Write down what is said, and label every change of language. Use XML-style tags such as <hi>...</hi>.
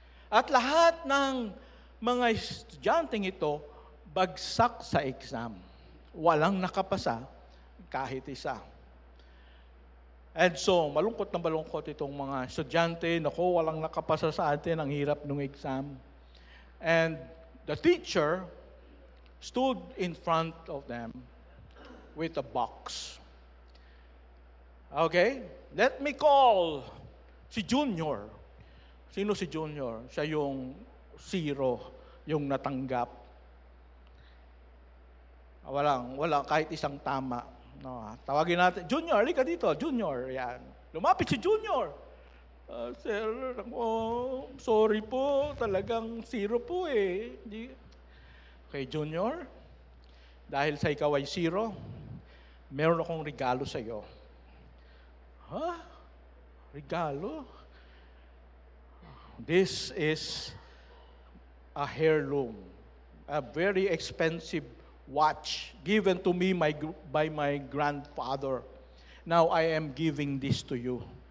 <tl>At lahat ng mga estudyanteng ito, bagsak sa exam. Walang nakapasa, kahit isa.</tl> <en>And so,</en> <tl>malungkot na malungkot itong mga estudyante, naku, walang nakapasa sa atin, ang hirap ng exam.</tl> <en>And the teacher stood in front of them with a box. Okay? Let me call si Junior.</en> <tl>Sino si Junior? Siya yung zero, yung natanggap. Walang kahit isang tama. No, tawagin natin, Junior, halika dito, Junior. Yan. Lumapit si Junior. Sir, sorry po, talagang zero po eh. Okay, Junior, dahil sa ikaw ay zero, meron akong regalo sa iyo. Ha? Regalo?</tl> <en>This is a heirloom, a very expensive watch given to me by my grandfather. Now I am giving this to you.</en>